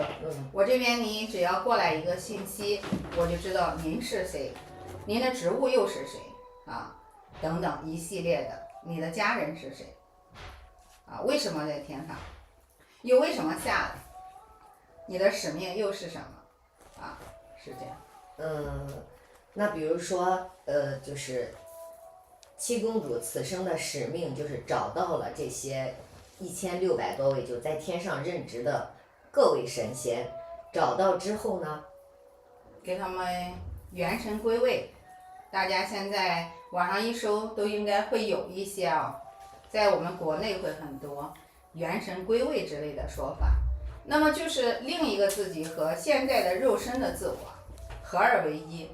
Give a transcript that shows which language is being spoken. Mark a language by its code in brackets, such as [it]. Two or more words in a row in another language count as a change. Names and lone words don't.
[zh] 我這邊你只要過來一個信息，我就知道您是誰，您的職務又是誰等等一系列的，你的家人是誰為什麼在天上，又為什麼下來，你的使命又是什麼是這樣。那比如說就是七公主此生的使命就是找到了這些1600多位就在天上任職的各位神仙，找到之後呢，給他們元神歸位。大家現在網上一搜都應該會有一些在我們國內會很多元神歸位之類的說法。那麼就是另一個自己和現在的肉身的自我合二為一。